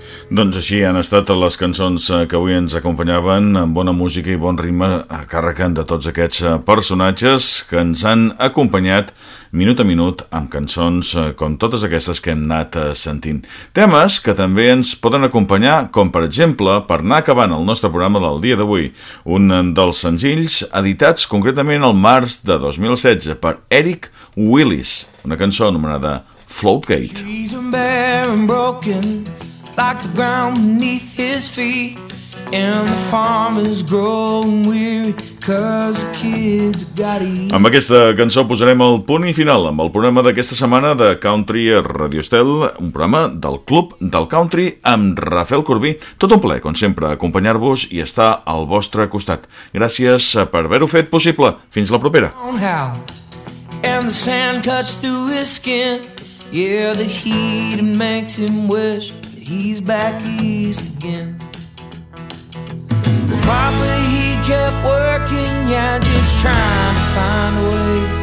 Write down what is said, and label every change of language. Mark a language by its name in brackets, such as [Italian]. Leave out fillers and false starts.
[Catalan] Doncs així han estat les cançons que avui ens acompanyaven, amb bona música i bon ritme a càrrec de tots aquests personatges que ens han acompanyat minut a minut amb cançons com totes aquestes que hem anat sentint. Temes que també ens poden acompanyar, com per exemple, per anar acabant el nostre programa del dia d'avui, un dels senzills editats concretament el març de 2016 per Eric Willis, una cançó anomenada Floatgate. [English] She's bare and broken, like the ground beneath his feet, and the farmer's grown weary 'cause the kids got it. [Catalan] Amb aquesta cançó posarem el punt i final amb el programa d'aquesta setmana de Country a Radio Estel, un programa del Club del Country amb Rafael Corbí. Tot un plaer, com sempre, acompanyar-vos i estar al vostre costat. Gràcies per haver-ho fet possible. Fins la propera. [English] And the sand cuts through his skin. Yeah, the heat makes him wish he's back east again. Well, probably he kept working, yeah, just trying to find a way.